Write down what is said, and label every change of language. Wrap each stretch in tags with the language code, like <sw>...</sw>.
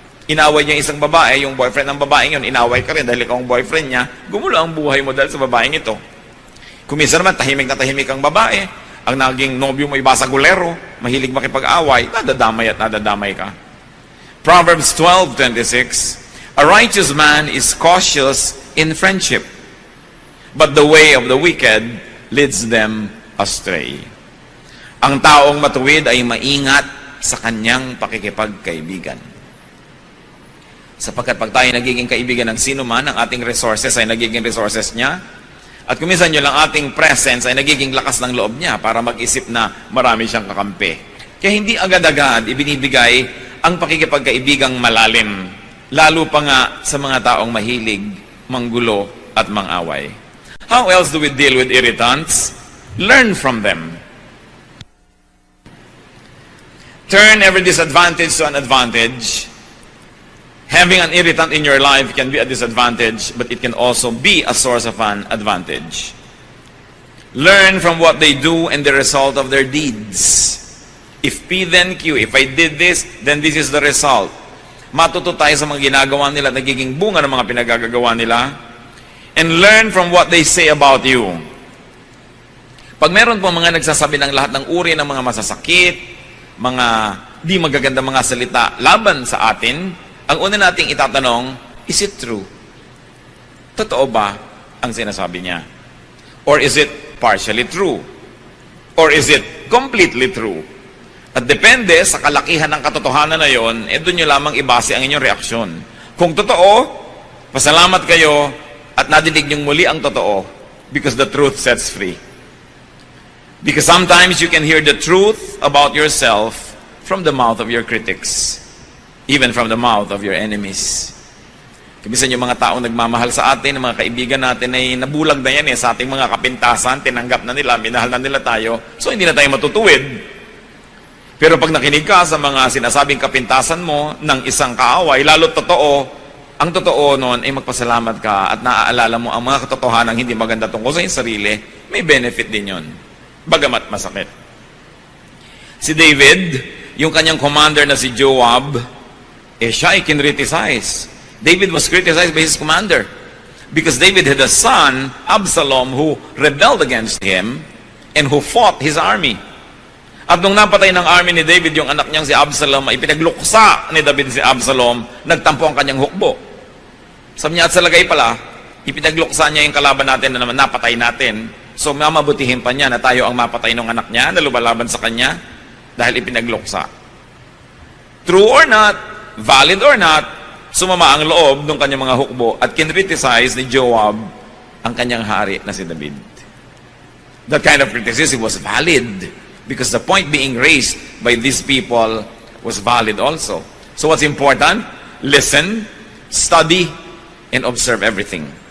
<tl>Inaway niya isang babae, yung boyfriend ng babaeng yun, inaway ka rin dahil ikaw ang boyfriend niya, gumulo ang buhay mo dahil sa babaeng ito. Kung minsan naman, tahimik na tahimik ang babae, ang naging nobyo mo iba sa gulero, mahilig makipag-away, nadadamay at nadadamay ka.</tl> <en>Proverbs 12:26, a righteous man is cautious in friendship, but the way of the wicked leads them astray.</en> <tl>Ang taong matuwid ay maingat sa kanyang pakikipagkaibigan. Sapagkat pag tayo nagiging kaibigan ng sino man, ang ating resources ay nagiging resources niya, at kuminsan yun lang ating presence ay nagiging lakas ng loob niya para mag-isip na marami siyang kakampi. Kaya hindi agad-agad ibinibigay ang pakikipagkaibigang malalim, lalo pa nga sa mga taong mahilig, manggulo at mangaway.</tl> <en>How else do we deal with irritants? Learn from them. Turn every disadvantage to an advantage. Having an irritant in your life can be a disadvantage, but it can also be a source of an advantage. Learn from what they do and the result of their deeds. If P then Q, if I did this, then this is the result.</en> <tl>Matuto tayo sa mga ginagawa nila, nagiging bunga ng mga pinagagagawa nila.</tl> <en>And learn from what they say about you.</en> <tl>Pag meron po mga nagsasabi ng lahat ng uri ng mga masasakit, mga di magagandang mga salita laban sa atin, ang una nating itatanong,</tl> <en>is it true?</en> <tl>Totoo ba ang sinasabi niya?</tl> <en>Or is it partially true? Or is it completely true?</en> <tl>At depende sa kalakihan ng katotohanan na yon, doon nyo lamang ibase ang inyong reaksyon. Kung totoo, pasalamat kayo at nadinig nyong muli ang totoo</tl> <en>because the truth sets free. Because sometimes you can hear the truth about yourself from the mouth of your critics, even from the mouth of your enemies.</en> <tl>Kimisan yung mga taong nagmamahal sa atin, mga kaibigan natin ay nabulag na yan sa ating mga kapintasan, tinanggap na nila, minahal na nila tayo, so hindi na tayo matutuwid. Pero pag nakinig ka sa mga sinasabing kapintasan mo ng isang kaaway, lalo totoo, ang totoo noon ay magpasalamat ka at naaalala mo ang mga katotohanan hindi maganda tungkol sa iyong sarili, may benefit din yon. Bagamat masakit. Si David, yung kanyang commander na si Joab, siya ay kinriticize.</tl> <en>David was criticized by his commander because David had a son, Absalom, who rebelled against him and who fought his army.</en> <tl>At nung napatay ng army ni David yung anak niyang si Absalom, ay pinagluksa ni David si Absalom, nagtampo ang kanyang hukbo. Sabi niya, at sa lagay pala, ipinagluksa niya yung kalaban natin na naman napatay natin. So mamabutihin pa niya na tayo ang mapatay ng anak niya na lumalaban sa kanya dahil ipinagluksa.</tl> <en>True or not, valid or not,</en> <tl>sumama ang loob ng kanyang mga hukbo at kinriticize ni Joab ang kanyang hari na si David.</tl> <en>That kind of criticism was valid because the point being raised by these people was valid also. So what's important? Listen, study, and observe everything.</en>